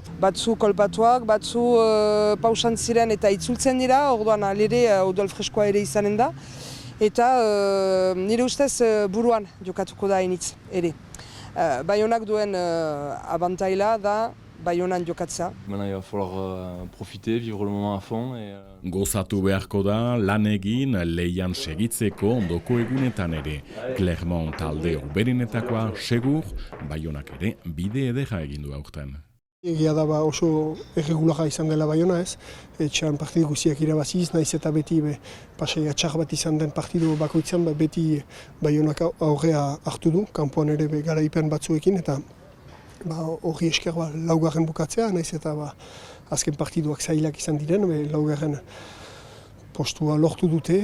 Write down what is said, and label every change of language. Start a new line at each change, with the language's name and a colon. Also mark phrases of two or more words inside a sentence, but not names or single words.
Basque: Batzu kolpatuak, batzu pausan ziren eta itzultzen dira, orduan alere odol freskoa ere izanen da. Eta nire ustez buruan jokatuko da initz ere. Baionak duen abantaila da Baionan jokatzea.
French: Maintenant, il va falloir profiter, vivre le moment à fond.
Basque: Gozatu beharko da lan egin leian segitzeko ondoko egunetan ere. Clermont talde uberenetakoa segur, Baionak ere bide ederra egin du aurten. Egia da oso erregularra izan dela Baiona ez, etxean partidu guziak irabaziz, naiz eta beti pasaia txar bat izan den partidu bakoitzan, beti Baionak aurrea hartu du, kanpoan ere garaipen batzuekin, eta hori esker laugarren bukatzea, naiz eta azken partiduak zailak izan diren, laugarren postua lortu dute.